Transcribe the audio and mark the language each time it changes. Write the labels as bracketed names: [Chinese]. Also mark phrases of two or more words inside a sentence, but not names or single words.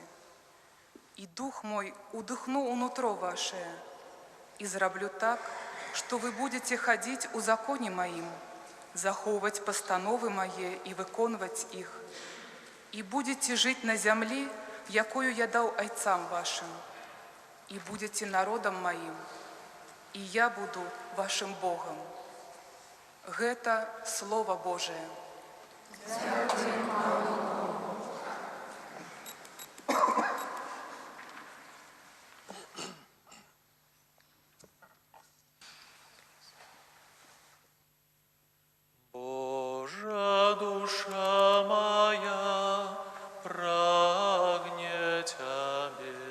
[Belarusian] І дух мой удыхну унутро ваше, і зраблю так, што вы будете хадзіць у законе маім, захоўваць пастановы мае і выконваць іх, і будете жыць на зямлі якую я [Russian] дал отцам вашим, и будете народом моим, и я буду вашим Богом. [Belarusian] Гэта Слово Божие. Божа душа моя прагне Тебе.